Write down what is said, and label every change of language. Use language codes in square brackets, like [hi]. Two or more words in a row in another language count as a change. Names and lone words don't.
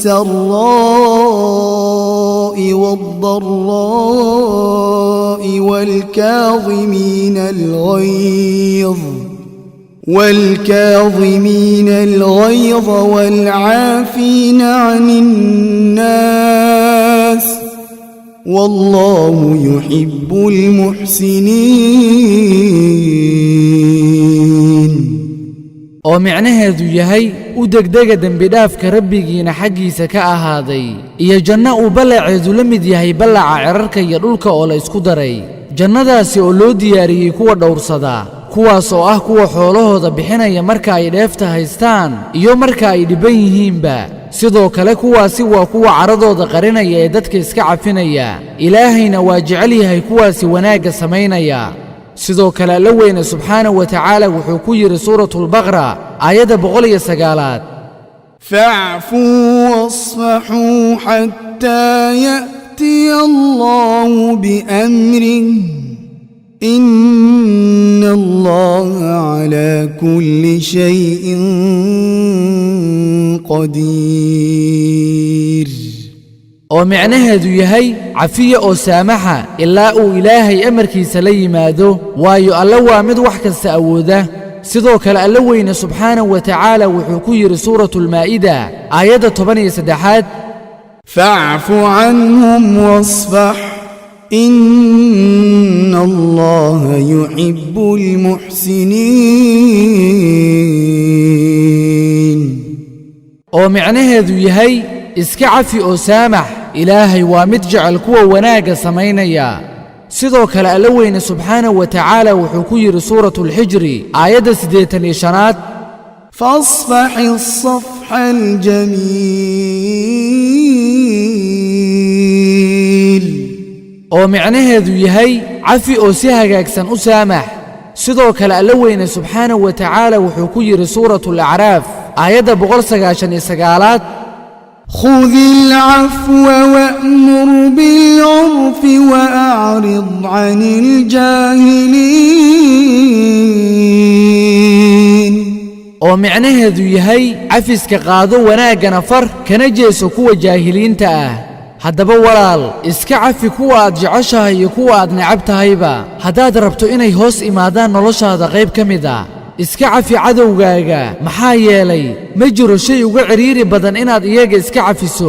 [ar] السراء والضراء والكاظمين الغيظ والعافين عن الناس والله يحب المحسنين. [so] oo micnaheedu yahay u degdega dambi dhaafka rabbigiina xaqiisa ka ahaaday iyo janno uu balaceedu la mid yahay balaca cirarka iyo dhulka oo la isku daray. jannadaasi oo loo diyaariyay kuwa dhowrsada kuwaas oo ah kuwa xoolahooda bixinaya marka ay dheefta haystaan iyo marka ay dhiban yihiinba. sidoo kale kuwaasi waa kuwa caradooda qarinaya ee dadka iska cafinaya. ilaahayna waa jecel yahay kuwaasi wanaagga samaynaya. sidoo kale Alla weyna [ar] سبحانه وتعالى [so] wuxuu ku yiri suuratul baqara aayada 109 [ar] فاعفوا واصفحوا حتى يأتي الله بأمره إن الله على كل شيء قدير. [so] oo micnaheedu yahay cafiya oo saamaxa ilaa uu Ilaahay amarkiisa la yimaado waayo Alla waa mid wax kasta awooda. sidoo kale Alla weyna [ar] سبحانه وتعالى [so] wuxuu ku yiri suuratul maa'ida aayada 13 [ar] فاعف عنهم واصفح إن الله يحب المحسنين. [so] oo micnaheedu yahay iska cafi oo saamax Ilaahay waa mid jecel kuwa wanaaga samaynaya. sidoo kale Alla weyna [ar] سبحانه وتعالى [so] wuxuu ku yiri suuratul hijri aayada 85 [ar] فاصفح الصفح الجميل. [so] oo micnaheedu yahay cafi oo si hagaagsan u saamax. sidoo kale Alla weyna [ar] سبحانه وتعالى [so] wuxuu ku yiri suuratul a'raaf aayada 199 [ar] خذ العفو وأمر بالعرف وأعرض عن الجاهلين. [so] oo micnaheedu yahay cafiska qaado wanaagana far kana jeeso kuwa jaahiliinta ah. haddaba walaal iska cafi kuwa aad jeceshahay iyo kuwa aad necab tahayba haddaad rabto inay hoos imaadaan noloshaada qayb ka mid ah. iska cafi cadowgaaga maxaa yeelay ma jiro shay uga ciriiri badan inaad iyaga iska cafiso.